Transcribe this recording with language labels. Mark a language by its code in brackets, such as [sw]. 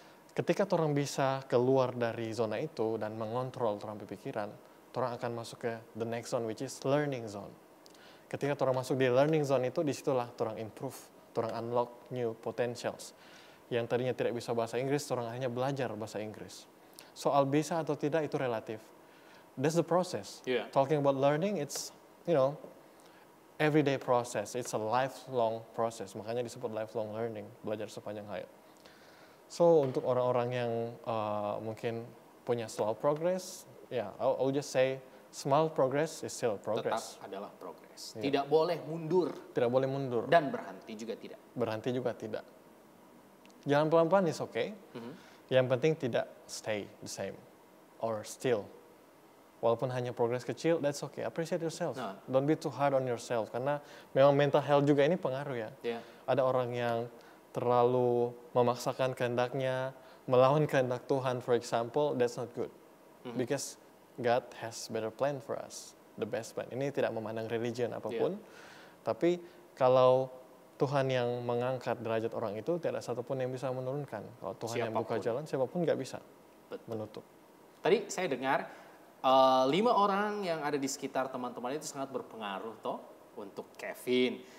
[id] Ketika torang bisa keluar dari zona itu dan mengontrol torang pikiran, torang akan masuk ke [en] the next zone, which is learning zone. [id] Ketika torang masuk di learning zone itu, disitulah torang improve, torang [en] unlock new potentials. [id] Yang tadinya tidak bisa bahasa Inggris, torang hanya belajar bahasa Inggris. Soal bisa atau tidak itu relatif. [en] That's the process. Talking about learning, it's everyday process. It's a lifelong process. [id] Makanya disebut [en] lifelong learning, [id] belajar sepanjang hayat. [en] So [id] untuk orang-orang yang mungkin punya [en] slow progress, I'll just say small progress is still progress. [id] Tetap adalah progress. Tidak boleh mundur. Tidak boleh mundur. Dan berhenti juga tidak. Berhenti juga tidak. Jalan pelan-pelan is okay. Yang penting tidak stay the same or still. Walaupun hanya progres kecil, [en] that's okay. Appreciate yourself. Don't be too hard on yourself. [id] Karena memang mental health juga ini pengaruh ya. Ada orang yang terlalu memaksakan kehendaknya, melawan kehendak Tuhan, for example, [en] that's not good. Because God has better plan for us, the best plan. [id] Ini tidak memandang religion apapun, tapi kalau Tuhan yang mengangkat derajat orang itu, tidak satupun yang bisa menurunkan. Kalau Tuhan yang buka jalan, siapapun nggak bisa menutup. Tadi saya dengar 5 orang yang ada di sekitar teman-teman itu sangat berpengaruh toh untuk Kevin.